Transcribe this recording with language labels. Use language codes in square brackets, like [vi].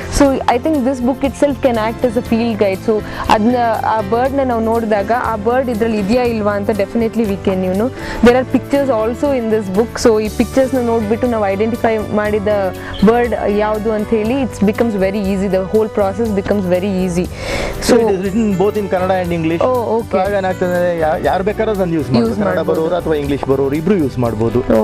[en] So I think this book itself can act as a field guide. So [kn] ಅದನ್ನ, ಆ ಬರ್ಡ್ನ ನಾವು ನೋಡಿದಾಗ ಆ ಬರ್ಡ್ ಇದರಲ್ಲಿ ಇದೆಯಾ ಇಲ್ವಾ ಅಂತ [en] Definitely we can there are pictures also in this book. [kn] So ಈ ಪಿಕ್ಚರ್ಸ್ನ ನೋಡಿಬಿಟ್ಟು ನಾವು ಐಡೆಂಟಿಫೈ ಮಾಡಿದ ಬರ್ಡ್ ಯಾವುದು ಅಂತ ಹೇಳಿ [en] It's becomes very easy. The whole process becomes very easy. So it is written both in Kannada and English. Oh, okay. [kn] ಆಗ ಏನಾಗ್ತದೆ, ಯಾರು ಬೇಕಾದ್ರೂ ಅದನ್ನು ಯೂಸ್ ಮಾಡ್ಬೋದು. ಕನ್ನಡ ಬರೋರು ಅಥವಾ ಇಂಗ್ಲಿಷ್ ಬರೋರು ಇಬ್ರು ಯೂಸ್ ಮಾಡ್ಬೋದು.